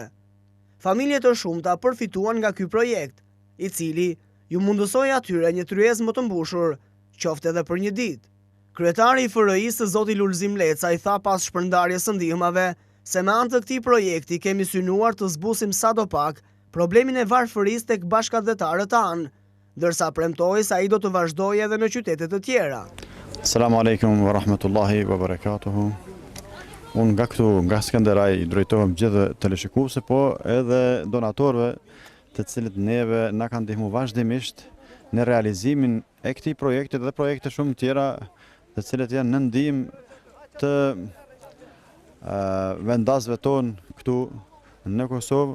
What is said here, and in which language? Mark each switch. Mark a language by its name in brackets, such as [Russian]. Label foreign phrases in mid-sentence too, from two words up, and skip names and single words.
[Albanian] Familje të shumta përfituan nga ky projekt, i cili ju mundësoi atyre një tryezë më të mbushur, qoftë edhe për një ditë. Kryetari i FRI-së Zoti Lulzim Leca i tha pas shpërndarjes së ndihmave se me anë të këtij projekti kemi synuar të zbusim sadopak problemin e varfërisë tek bashkëdhetarët tanë, ndërsa premtoi se ai do të vazhdojë edhe në qytete të tjera. [Arabic] السلام عليكم ورحمة الله وبركاته. [Albanian] Unë nga këtu, nga Skënderaj, drejtohem gjithë teleshikuesve, po edhe donatorëve të cilët neve na kanë ndihmuar vazhdimisht në realizimin e këtij projekti dhe projekte shumë tjera të cilët janë në ndihmë të vendasve tonë këtu në Kosovë.